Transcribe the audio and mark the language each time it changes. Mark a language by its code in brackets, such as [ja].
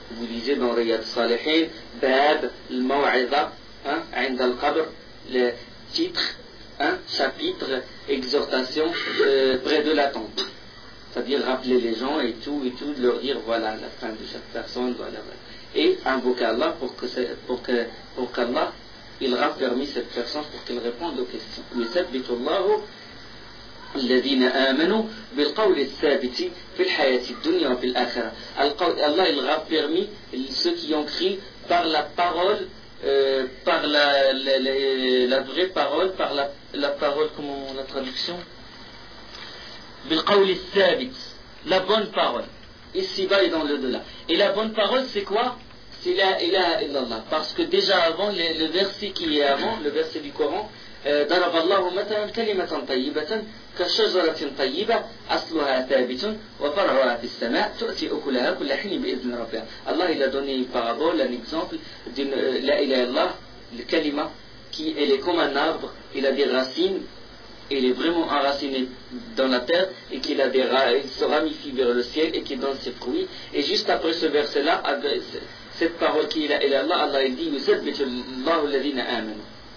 [fr] Vous lisez dans Riyad Salihin, Bab, Mawa'idha, Ind al-Qabr, le titre, chapitre, exhortation, près de la tombe. C'est-à-dire rappeler les gens et tout, leur dire voilà la fin de chaque personne, voilà. Et invoquer Allah pour qu'Allah, il raffermisse cette personne pour qu'elle réponde aux questions. [ar] Mais sabbitu Allah, الذين آمنوا بالقول الثابت في الحياة الدنيا وفي الآخرة. [fr] Allah, il a permis ceux qui ont cru par la parole, par la vraie parole, par la parole, comment la traduction? [ar] بالقول الثابت, [fr] la bonne parole, ici-bas et dans l'au-delà. Et la bonne parole, c'est quoi? C'est la ilaha illallah. Parce que déjà avant, le verset qui est avant, le verset du Coran, [ar] ضرب الله مثلا كلمة طيبة كشجرة طيبة أصلها ثابت وفرعها في السماء تؤتي أكلها كل حين بإذن ربها. [fr] الله il a donné une parabole, un exemple d'une la ilaha illallah, la kalima qui elle est comme un arbre, il a des racines, il est vraiment enraciné dans la terre et qu'il a des il se ramifie vers le ciel et qui donne ses fruits. Et juste après ce verset là, cette parole qui est la ilaha illallah, Allah il dit [ar] يُثَبِّتُ اللَّهُ الَّذِينَ آمَنُوا.